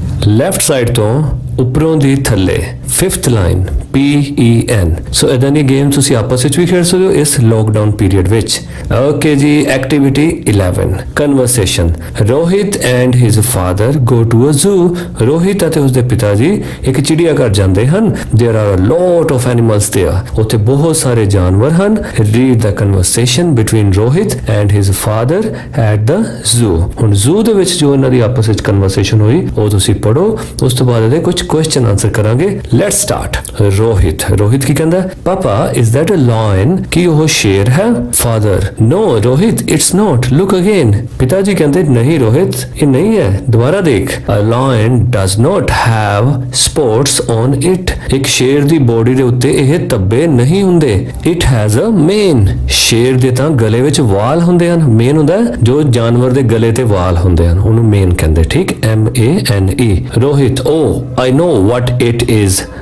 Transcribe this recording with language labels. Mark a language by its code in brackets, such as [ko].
[pa] Left side ਤੋਂ ਉੱਪਰੋਂ ਦੀ ਥੱਲੇ 5th ਲਾਈਨ PEN। ਸੋ ਇਦਾਂ ਦੀ ਗੇਮ ਤੁਸੀਂ ਆਪਸ ਵਿੱਚ ਵੀ ਖੇਡ ਸਕਦੇ ਹੋ ਇਸ ਲੋਕਡਾਊਨ ਪੀਰੀਅਡ ਵਿੱਚ। ਓਕੇ ਜੀ। [en] Activity 11 conversation. Rohit and his father go to a zoo. [pa] Rohit ਅਤੇ ਉਸਦੇ ਪਿਤਾ ਜੀ ਇੱਕ ਚਿੜੀਆ ਘਰ ਜਾਂਦੇ ਹਨ। [en] There are a lot of animals there। [pa] ਉੱਥੇ ਬਹੁਤ ਸਾਰੇ ਜਾਨਵਰ ਹਨ। [en] Read the conversation between Rohit and his father at the zoo. [pa] ਹੁਣ ਜ਼ੂ ਦੇ ਵਿੱਚ ਜੋ ਇਹਨਾਂ ਦੀ ਆਪਸ ਵਿੱਚ ਕਨਵਰਸੇਸ਼ਨ ਹੋਈ ਉਹ ਤੁਸੀਂ ਪੜੋ, ਉਸ ਤੋਂ ਬਾਅਦ ਇਹਦੇ ਕੁਝ ਕੁਐਸਚਨ ਆਨਸਰ ਕਰਾਂਗੇ। [en] Let's start. [pa] ਰੋਹਿਤ, ਰੋਹਿਤ ਕੀ ਕਹਿੰਦਾ? [en] Papa is that a lion? [pa] ਕੀ ਉਹ ਸ਼ੇਰ ਹੈ? [hi] Father, [en] No Rohit it's not, look again. [hi] पिताजी कहते नहीं रोहित ये नहीं है, दोबारा देख। [en] A lion does not have spots on it। [pa] एक शेर दी बॉडी दे उत्ते ਇਹ ਤੱਬੇ ਨਹੀਂ ਹੁੰਦੇ। [en] It has a mane। [pa] ਸ਼ੇਰ ਦੇ ਤਾਂ ਗਲੇ ਵਿੱਚ ਵਾਲ ਹੁੰਦੇ ਹਨ। ਮੇਨ ਹੁੰਦਾ ਜੋ ਜਾਨਵਰ ਦੇ ਗਲੇ ਤੇ ਵਾਲ ਹੁੰਦੇ ਹਨ, ਉਹਨੂੰ ਮੇਨ ਕਹਿੰਦੇ, ਠੀਕ। [en] MANE। Rohit, oh I know what it is।